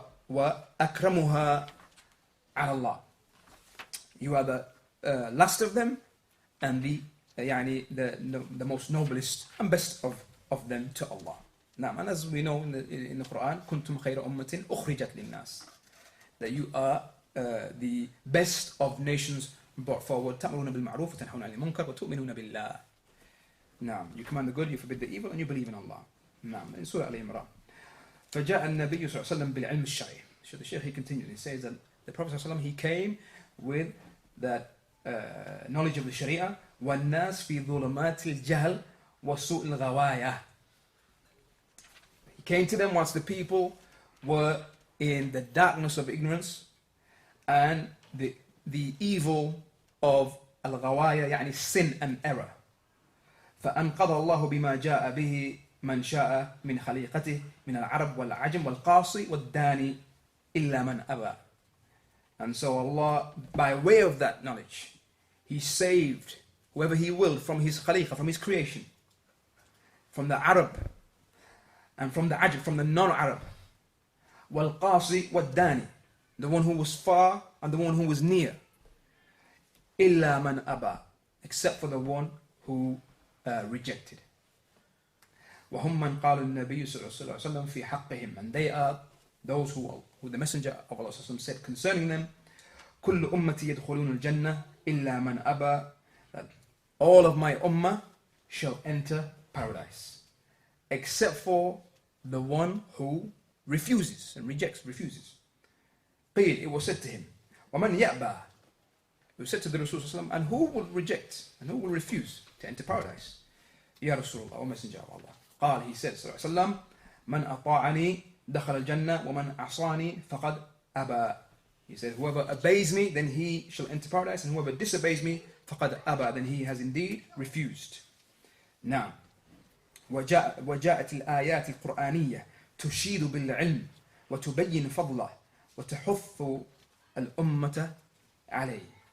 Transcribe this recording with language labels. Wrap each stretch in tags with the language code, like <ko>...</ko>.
<ar>وأكرمها على الله,</ar> <en>you are the last of them and the most noblest and best of them to Allah. Now, and as we know in the Quran,</en> <ar>كنتم خير أمة أخرجت للناس,</ar> <en>that you are the best of nations brought forward.</en> <ar>تأمرون بالمعروف وتنهون عن المنكر وتؤمنون بالله. نعم,</ar> <en>you command the good, you forbid the evil, and you believe in Allah.</en> <ar>نعم,</ar> <en>in Surah Al-Imran.</en> <ar>فجاء النبي صلى الله عليه وسلم بالعلم الشرعي.</ar> <en>So the Shaykh, he continued, he says that the Prophet</en> <ar>صلى الله عليه وسلم,</ar> <en>he came with that knowledge of the Sharia.</en> <ar>والناس في ظلمات الجهل وسوء الغواية.</ar> <en>He came to them once the people were in the darkness of ignorance and the evil of al-ghawaya, sin and error.</en> <ar>فأنقذ الله بما جاء به من شاء من خليقته من العرب والعجم والقاصي والداني إلا من أبى.</ar> <en>And so Allah, by way of that knowledge, He saved whoever He willed from His khaliqa, from His creation, from the Arab and from the Ajam, from the non-Arab.</en> <ar>والقاصي والداني,</ar> <en>the one who was far and the one who was near.</en> <ar>إلا من أبى,</ar> <en>except for the one who rejected.</en> <ar>وهم من قال النبي صلى الله عليه وسلم في حقهم,</ar> <en>and they are those who the Messenger of Allah said concerning them,</en> <ar>كل أمتي يدخلون الجنة إلا من أبى,</ar> <en>that all of my ummah shall enter paradise, except for the one who refuses and refuses.</en> <ar>قيل,</ar> <en>it was said to him,</en> <ar>ومن يأبى,</ar> <en>it was said to the Rasul</en> <ar>sallallahu alaihi wasallam,</ar> <en>and who will reject and who will refuse to enter paradise?</en> <ar>Ya Rasulullah,</ar> <en>O Messenger of Allah.</en> <ar>قال,</ar> <en>he said</en> <ar>sallallahu alaihi wasallam, من أطاعني دخل الجنة ومن عصاني فقد أبى.</ar> <en>He said, whoever obeys me, then he shall enter paradise, and whoever disobeys me,</en> <ar>فقد أبى,</ar> <en>then he has indeed refused.</en> <ar>Now, وجاءت الآيات القرآنية تشيد بالعلم وتبين فضله وتحث الأمة عليه.</ar>